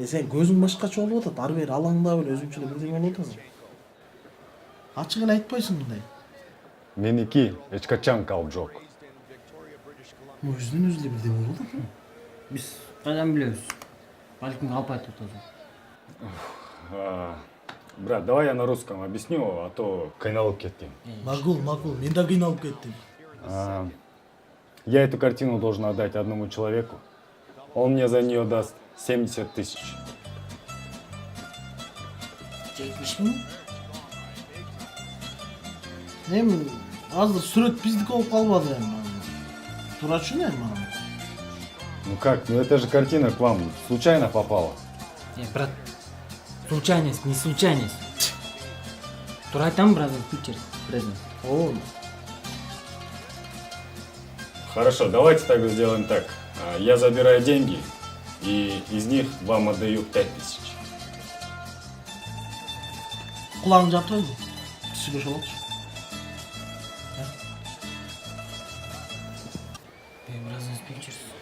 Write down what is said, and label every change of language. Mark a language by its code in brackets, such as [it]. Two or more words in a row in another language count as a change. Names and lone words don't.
[ky] Сен көзүң башкача болуп атат, ары бери алаңдап эле өзүңчө эле бирдеме болуп атасың. Ачык эле айтпайсың мындай. Меники эч качан калып жок. Өзүнөн өзү эле бирдеме болуп атат. Биз кайдан билебиз? Балким алып айтып атасың. [ru] Брат, давай я на русском объясню, а то [ky] кыйналып кеттим. Макул, мен да кыйналып кеттим. [ru] Я эту картину должен отдать одному человеку. Он мне за нее даст 70 000. 70 000? [ky] Эми азыр сүрөт биздики болуп калбады эми. Туура түшүнөм эми. [ru] Ну как, ну это же картина к вам случайно попала. Брат, случайность, не случайность. [ky] Тура айтам, брат, picture, present. О. [ru] Хорошо, давайте тогда сделаем так. Я забираю деньги, и из них вам отдаю 5000. [ky] Кулагың жаап турайбы? Сүйлөшө алчу. [en] Present pictures.